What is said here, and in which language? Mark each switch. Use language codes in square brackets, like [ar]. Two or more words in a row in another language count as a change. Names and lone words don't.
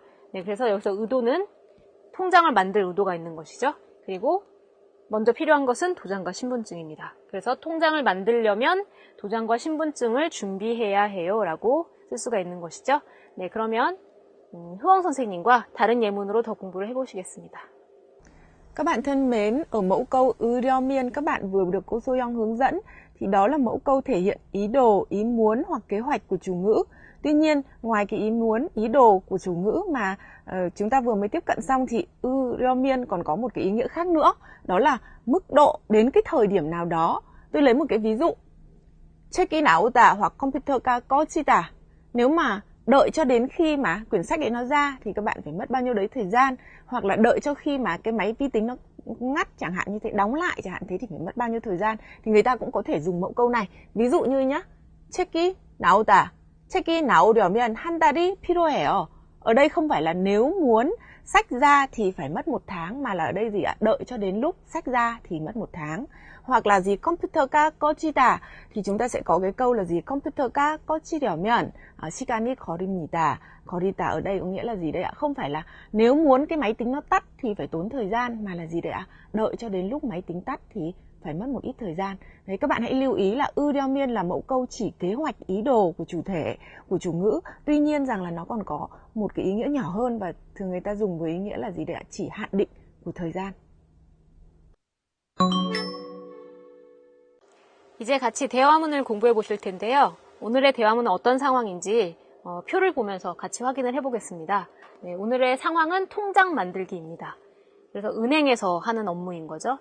[ko] 네, 그래서 여기서 의도는 통장을 만들 의도가 있는 것이죠. 그리고 먼저 필요한 것은 도장과 신분증입니다. 그래서 통장을 만들려면 도장과 신분증을 준비해야 해요 라고 쓸 수가 있는 것이죠. 네, 그러면 Hương 선생님과 다른 예문으로 더 공부를 해보시겠습니다. [vi] Các bạn thân mến, ở mẫu câu 으려면 các bạn vừa được cô Soyoung hướng dẫn thì đó là mẫu câu thể hiện ý đồ, ý muốn hoặc kế hoạch của chủ ngữ. Tuy nhiên, ngoài cái ý muốn, ý đồ của chủ ngữ mà chúng ta vừa mới tiếp cận xong thì 으려면 còn có một cái ý nghĩa khác nữa. Đó là mức độ đến cái thời điểm nào đó. Tôi lấy một cái ví dụ. [ko] 책이 나오다 hoặc 컴퓨터가 꺼지다. [vi] Nếu mà đợi cho đến khi mà quyển sách ấy nó ra thì các bạn phải mất bao nhiêu đấy thời gian, hoặc là đợi cho khi mà cái máy vi tính nó ngắt chẳng hạn như thế, đóng lại chẳng hạn thế thì phải mất bao nhiêu thời gian, thì người ta cũng có thể dùng mẫu câu này. Ví dụ như nhá, [ko] 책이 나오다. 책이 나오려면 한 달이 필요해요. [vi] Ở đây không phải là nếu muốn sách ra thì phải mất 1 tháng, mà là ở đây gì ạ? Đợi cho đến lúc sách ra thì mất 1 tháng. Hoặc là gì [ko] 컴퓨터가 꺼지다 [vi] thì chúng ta sẽ có cái câu là gì [ko] 컴퓨터가 꺼지려면 시간이 걸립니다. [vi] 걸리다 ở đây có nghĩa là gì đây ạ? Không phải là nếu muốn cái máy tính nó tắt thì phải tốn thời gian, mà là gì đây ạ? Đợi cho đến lúc máy tính tắt thì phải mất một ít thời gian. Đấy, các bạn hãy lưu ý là ưu là mẫu câu chỉ kế hoạch ý đồ của chủ thể, của chủ ngữ. Tuy nhiên rằng là nó còn có một cái ý nghĩa nhỏ hơn và thường người ta dùng với ý nghĩa là gì để chỉ hạn định của thời gian. [ko] 이제 같이 대화문을 공부해 보실 텐데요. 오늘의 대화문은 어떤 상황인지 표를 보면서 같이 확인을 해보겠습니다. 네, 오늘의 상황은 통장 만들기입니다. 그래서 은행에서 하는 업무인 거죠.